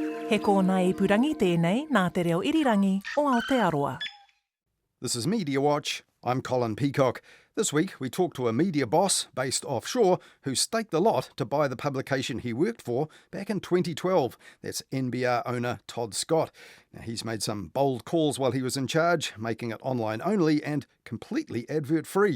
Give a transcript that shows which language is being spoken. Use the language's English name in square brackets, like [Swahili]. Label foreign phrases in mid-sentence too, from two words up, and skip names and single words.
[Māori] He kōna ipurangi tēnei nā te reo irirangi o Aotearoa. [English] This is Mediawatch. I'm Colin Peacock. This week we talk to a media boss based offshore who staked the lot to buy the publication he worked for back in 2012. That's NBR owner Todd Scott. Now, he's made some bold calls while he was in charge, making it online only and completely advert free.